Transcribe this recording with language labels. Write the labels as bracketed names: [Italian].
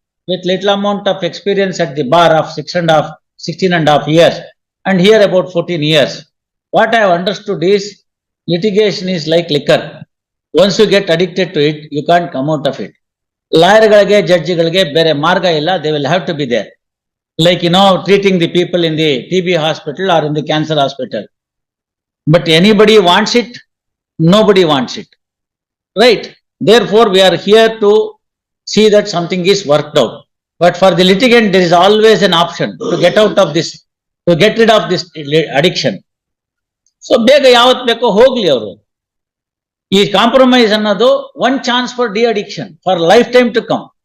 [English] With little amount of experience at the bar of 16.5 years and here about 14 years, what I have understood is litigation is like liquor. Once you get addicted to it, you can't come out of it. [Kannada] ಲಾಯರ್ಗಳಿಗೆ ಜಡ್ಜಿಗಳಿಗೆ ಬೇರೆ ಮಾರ್ಗ ಇಲ್ಲ. [English] They will have to be there, like treating the people in the TB hospital or in the cancer hospital. But anybody wants it? Nobody wants it, right? Therefore we are here to see that something is worked out. But for the litigant there is always an option to get out of this, to get rid of this addiction. So [Kannada] ಬೇಗ ಯಾವತ್ ಬೇಕೋ ಹೋಗ್ಲಿ ಅವರು. ಈ compromise ಅನ್ನೋದು [English] One chance for the addiction for life time to come.